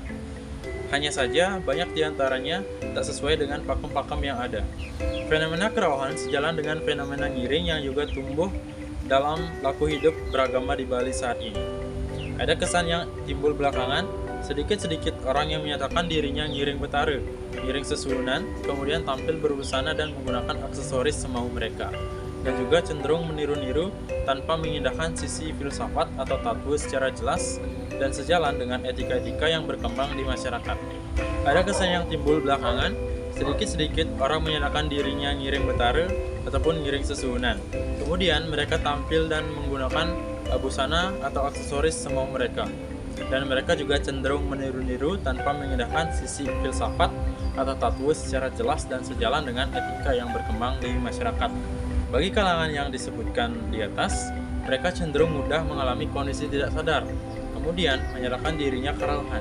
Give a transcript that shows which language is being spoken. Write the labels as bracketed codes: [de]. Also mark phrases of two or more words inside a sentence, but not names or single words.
[id] Hanya saja, banyak diantaranya tak sesuai dengan pakem-pakem yang ada. Fenomena kerohan sejalan dengan fenomena ngiring yang juga tumbuh dalam laku hidup beragama di Bali saat ini. Ada kesan yang timbul belakangan, sedikit-sedikit orang yang menyatakan dirinya [ban] ngiring betara, ngiring sesuhunan, [id] kemudian tampil berbusana dan menggunakan aksesoris semau mereka, dan juga cenderung meniru-niru tanpa mengindahkan sisi filsafat atau tattoo secara jelas dan sejalan dengan etika-etika yang berkembang di masyarakat. Ada kesan yang timbul belakangan, sedikit-sedikit orang menyatakan dirinya [ban] ngiring betara [id] ataupun [ban] ngiring sesuhunan. [id] Kemudian mereka tampil dan menggunakan busana atau aksesoris semau mereka. Dan mereka juga cenderung meniru-niru tanpa mengindahkan sisi filsafat atau tattoo secara jelas dan sejalan dengan etika yang berkembang di masyarakat. Bagi kalangan yang disebutkan di atas, mereka cenderung mudah mengalami kondisi tidak sadar, kemudian menyerahkan dirinya kerohan.